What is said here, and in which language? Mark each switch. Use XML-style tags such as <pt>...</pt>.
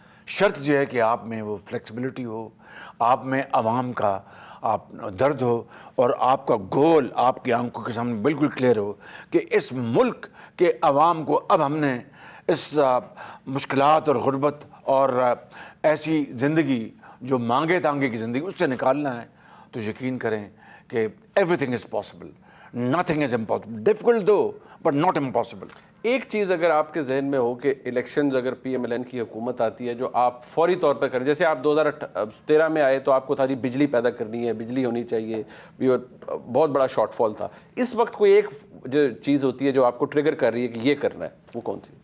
<ur>شرط یہ ہے کہ آپ میں وہ فلیکسیبلٹی ہو، آپ میں عوام کا آپ درد ہو، اور آپ کا گول آپ کی آنکھوں کے سامنے بالکل کلیئر ہو کہ اس ملک کے عوام کو اب ہم نے اس مشکلات اور غربت اور ایسی زندگی جو مانگے تانگے کی زندگی اس سے نکالنا ہے. تو یقین کریں کہ</ur> <en>Everything is possible. Nothing is impossible. Difficult though, but not impossible.</en> <ur>ایک چیز اگر آپ کے ذہن میں ہو کہ الیکشنز اگر پی ایم ایل این کی حکومت آتی ہے جو آپ فوری طور پہ کریں، جیسے آپ 2013 میں آئے تو آپ کو تھا جی بجلی پیدا کرنی ہے، بجلی ہونی چاہیے، بہت بڑا شارٹ فال تھا. اس وقت کوئی ایک جو چیز ہوتی ہے جو آپ کو ٹریگر کر رہی ہے کہ یہ کرنا ہے، وہ کون سی؟</ur>